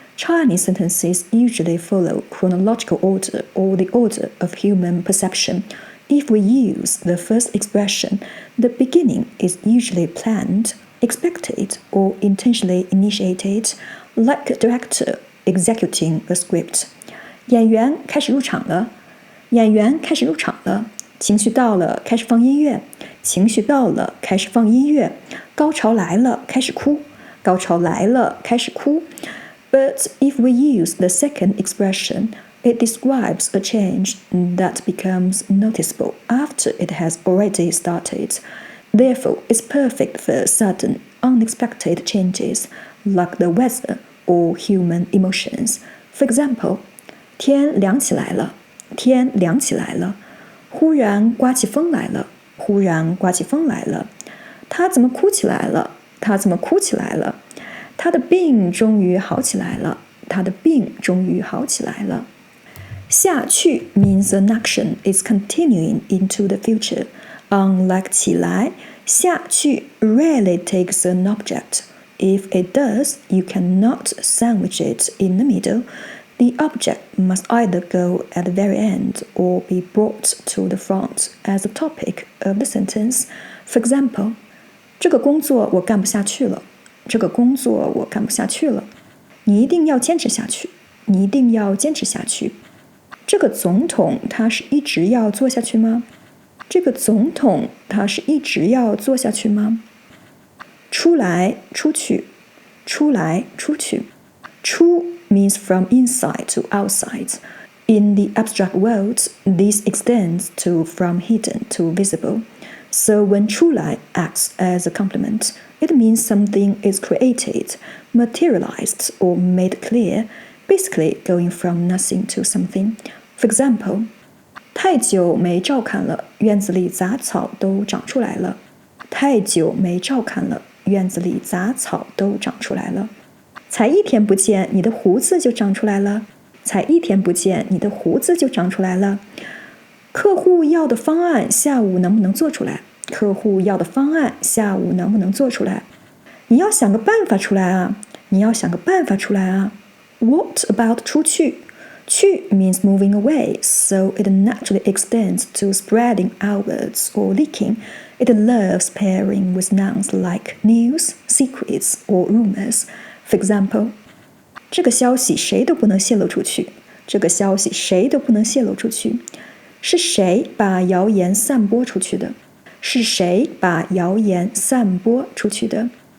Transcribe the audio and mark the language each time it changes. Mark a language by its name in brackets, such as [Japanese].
[English] Chinese sentences usually follow chronological order or the order of human perception. If we use the first expression, the beginning is usually planned, expected, or intentionally initiated, like a director executing a script. [Chinese] 演员开始入场了，演员开始入场了，情绪到了，开始放音乐，情绪到了，开始放音乐，高潮来了，开始哭，高潮来了，开始哭。 [English] But if we use the second expression, it describes a change that becomes noticeable after it has already started. Therefore, it's perfect for sudden, unexpected changes, like the weather or human emotions. For example, [Chinese] 天凉起来了，天凉起来了，忽然刮起风来了，忽然刮起风来了。他怎么哭起来了？他怎么哭起来了？他的病终于好起来了，他的病终于好起来了。 [English] 下去 means an action is continuing into the future. Unlike 起来，下去 rarely takes an object. If it does, you cannot sandwich it in the middle. The object must either go at the very end or be brought to the front as the topic of the sentence. For example, [Chinese] 这个工作我干不下去了。这个工作我干不下去了。你一定要坚持下去。你一定要坚持下去。这个总统他是一直要做下去吗？这个总统他是一直要做下去吗？出来，出去，出来，出去。 [English] 出 means from inside to outside. In the abstract world, this extends to from hidden to visible. So when 出来 acts as a complement, it means something is created, materialized, or made clear, basically going from nothing to something. For example, [Chinese] 太久没照看了，院子里杂草都长出来了。太久没照看了，院子里杂草都长出来了。才一天不见，你的胡子就长出来了。才一天不见，你的胡子就长出来了。客户要的方案下午能不能做出来？客户要的方案下午能不能做出来？你要想个办法出来啊！你要想个办法出来啊 ！ [English] What about [Chinese] 出去？ [English] 去 means moving away, so it naturally extends to spreading outwards or leaking. It loves pairing with nouns like news, secrets, or rumors. For example, [Chinese] 这个消息谁都不能泄露出去。这个消息谁都不能泄露出去。是谁把谣言散播出去的？是谁把谣言散播出去的？